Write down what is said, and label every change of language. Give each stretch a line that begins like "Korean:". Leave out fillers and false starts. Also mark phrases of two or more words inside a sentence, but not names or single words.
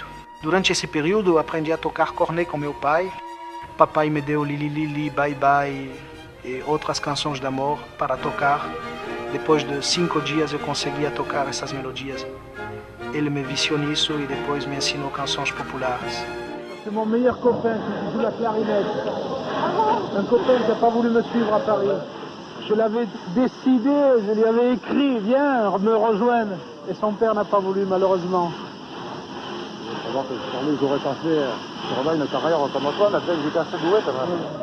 Portuguese: Durante esse período, aprendi a tocar cornet com meu pai. Papai me deu Lili Lili, Bye Bye e outras canções de amor para tocar. Depois de 5 dias, eu conseguia tocar essas melodias. Ele me viciou nisso e depois me ensinou canções populares.
French: C'est mon meilleur copain qui joue la clarinette. Un copain qui n'a pas voulu me suivre à Paris. Je l'avais décidé, je lui avais écrit, viens me rejoindre. Et son père n'a pas voulu, malheureusement. Alors que j'aurais pensé sur une carrière comme toi, mais j'étais assez doué quand même.